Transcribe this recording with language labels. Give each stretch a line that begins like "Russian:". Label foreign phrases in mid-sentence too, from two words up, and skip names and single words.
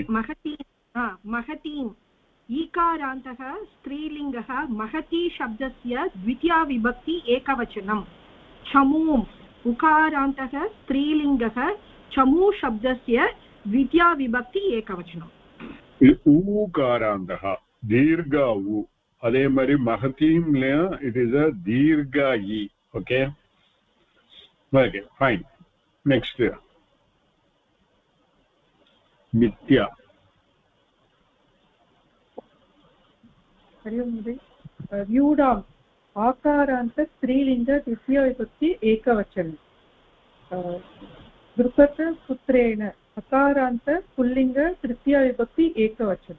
Sanskrit: महतीम् ईकारान्तः स्त्रीलिङ्गः महती शब्दस्य द्वितीया विभक्ति एकवचनं चमूम् उकारान्तः स्त्रीलिङ्गः चमू शब्दस्य द्वितीया विभक्ति एकवचनम् ऊकारान्तः दीर्घ उ
Tamil: அதே மாதிரி மகதீம்ல
English: it is a
Sanskrit: दीर्घ इ
English: okay fine next
Sanskrit: मिथ्या व्यूढाम् आकारान्त स्त्रीलिङ्ग द्वितीयविभक्ति एकवचनं द्रुपदपुत्रेण अकारान्त पुल्लिङ्ग तृतीयविभक्ति एकवचनं